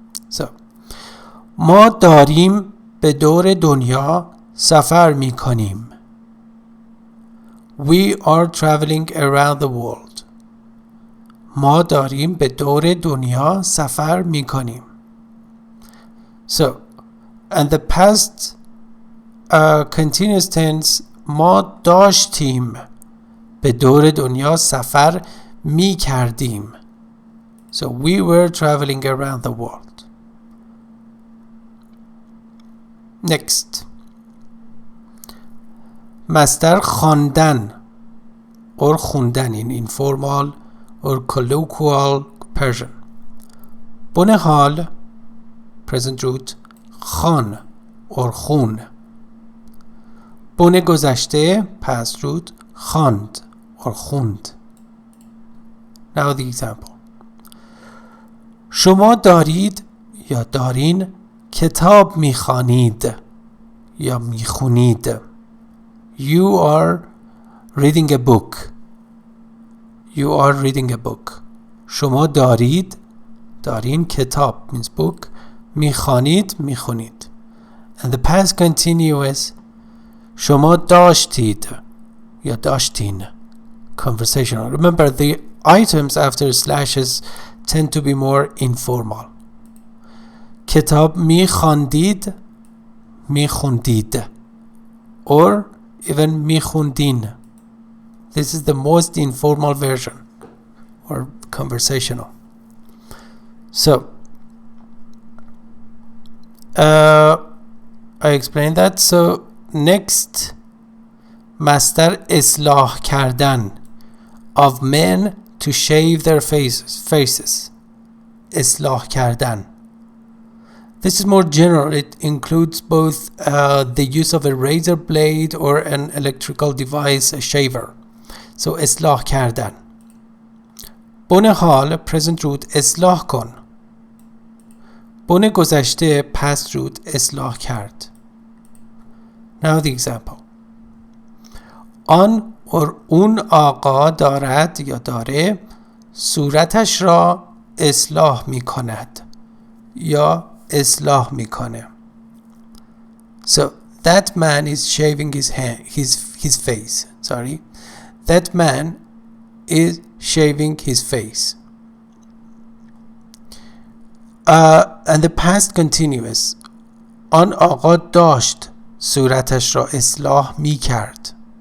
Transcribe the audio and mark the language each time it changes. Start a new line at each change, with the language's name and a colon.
Persian: So, ما داریم به دور دنیا سفر می کنیم.
English: We are traveling around the world.
Persian: ما داریم به دور دنیا سفر می کنیم. So, and the past continuous tense ما داشتیم به دور دنیا سفر می کردیم.
English: So we were traveling around the world. Next. مصدر خواندن or خوندن in informal or colloquial Persian.
Persian: بن حال present root خوان or خون. بن گذشته past root خواند or خوند.
English: Now the example.
Persian: شما دارید یا دارین کتاب میخوانید یا میخونید.
English: You are reading a book. You are reading a book.
Persian: شما دارین کتاب means book. میخوانید میخونید.
English: And the past continuous شما داشتید یا داشتین. Conversational. Remember the items after slashes tend to be more informal.
Persian: کتاب میخواندید میخوندید or even میخوندین.
English: This is the most informal version or conversational. So I explained that. So next, مصدر اصلاح کردن of men to shave their faces. اصلاح کردن. This is more general. It includes both the use of a razor blade or an electrical device, a shaver.
Persian: So اصلاح کردن. بن حال present root اصلاح کن. بن گذشته past root اصلاح کرد.
English: Now the example.
Persian: آن or اون آقا دارد یا داره صورتش را اصلاح می کند یا اصلاح می کنه.
English: So that man is shaving his face. Sorry. That man is shaving his face. And the past continuous.
Persian: آن آقا داشت صورتش را اصلاح می کرد.